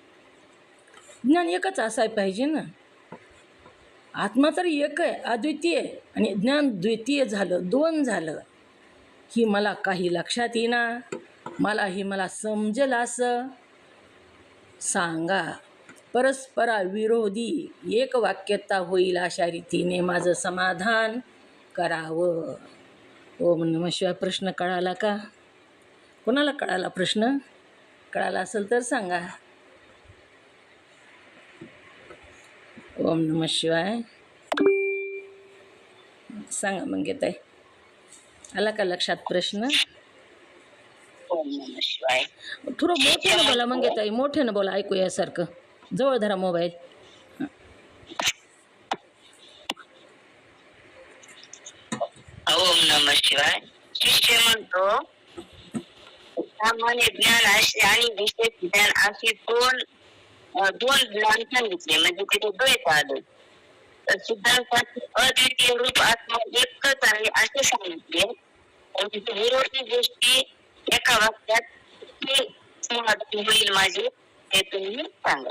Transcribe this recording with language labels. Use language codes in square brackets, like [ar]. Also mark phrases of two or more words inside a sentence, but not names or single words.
[mr] ज्ञान एकच असायला पाहिजे ना. आत्मा तर एक आहे, अद्वितीय आहे, आणि ज्ञान द्वितीय झालं, 2 झालं. ही मला काही लक्षात येईना, मला समजेल असं सांगा. परस्पराविरोधी एक वाक्यता होईल अशा रीतीने माझं समाधान करावं. [sa] ओम नमः शिवाय. [mr] प्रश्न कळाला का? कोणाला कळाला प्रश्न? कळाला असेल तर सांगा. [sa] ओम नमः शिवाय. [mr] सांगा मग येत आहे. आला का लक्षात प्रश्न? [sa] ओम नमः शिवाय. [mr] थोडं मोठ्यानं बोला मंगेताई, मोठ्यानं बोला, ऐकू यासारखं. जवळ धरा मोबाईल. [sa] ओम नमः शिवाय. [mr] शिष्य म्हणतो सामान्य ज्ञान आणि विशेष ज्ञान अशी दोन ज्ञान सांगितले, म्हणजे तिथे द्वैत आलं. तर सिद्धांताची अद्वितीय रूप आत्मा एकच आहे असे सांगितले. आणि तिथे विरोधी गोष्टी एका वाक्यात किती समाधान होईल माझे ते तुम्ही सांगा.